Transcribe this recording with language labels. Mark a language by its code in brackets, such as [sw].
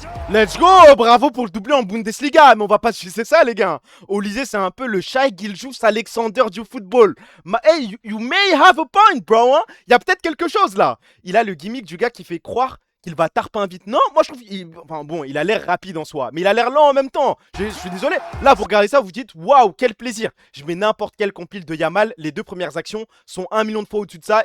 [en] Let's go! [fr] Bravo pour le doublé en Bundesliga, mais on va pas c'est ça, les gars. Olysée, c'est un peu le Shai Gilgeous-Alexander du football. [en] Hey, you may have a point, bro. [fr] Hein? Il y a peut-être quelque chose là. Il a le gimmick du gars qui fait croire qu'il va tarpin vite. Non, moi je trouve enfin bon, il a l'air rapide en soi, mais il a l'air lent en même temps. Je suis désolé. Là, vous regardez ça, vous dites waouh, quel plaisir. Je mets n'importe quel compile de Yamal. Les deux premières actions sont 1 million de fois au-dessus de ça.